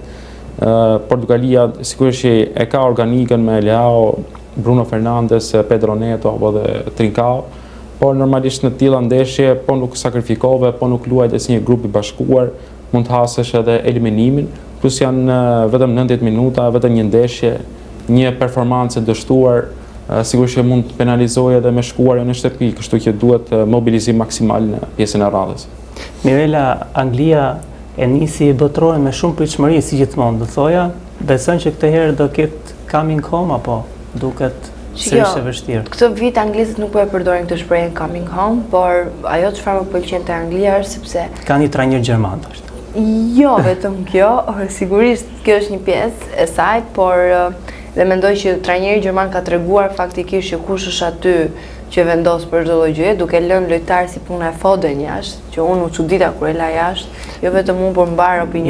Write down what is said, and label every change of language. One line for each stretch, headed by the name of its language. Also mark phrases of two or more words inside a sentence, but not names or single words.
Albanian: Portugalia sigurisht e ka organikën me Leao, Bruno Fernandes, Pedro Neto apo dhe Trincao, por normalisht në tilla ndeshje po nuk sakrifikove, po nuk luajte si një grup i bashkuar, mund të hasesh edhe eliminimin, plus janë vetëm 90 minuta, vetëm një ndeshje, një performancë dështuar, sigurisht që mund të penalizojë edhe me shkuarje në shtëpi, kështu që duhet mobilizim maksimal në pjesën e radhës. Mirela, Anglia e nisi botrorin me shumë pritshmëri si gjithmonë, do thoja, beson që këtë herë do ketë
English: coming home
Albanian: apo duket sërish e vështirë? Këtë vit anglezët nuk po e përdorin këtë shprehje
English: coming home,
Albanian: por ajo çfarë më pëlqen te Anglia është sepse ka një trajner gjerman është. Jo vetëm kjo, sigurisht kjo është një pjesë e saj, por dhe mendoj që trajneri gjerman ka treguar faktikisht që kush është aty që vendos për çdo lloj gjëje, duke lënë lojtarë si puna e Foden jashtë, që unë u çudita kur e la jashtë, jo vetëm unë por mbar opinionin.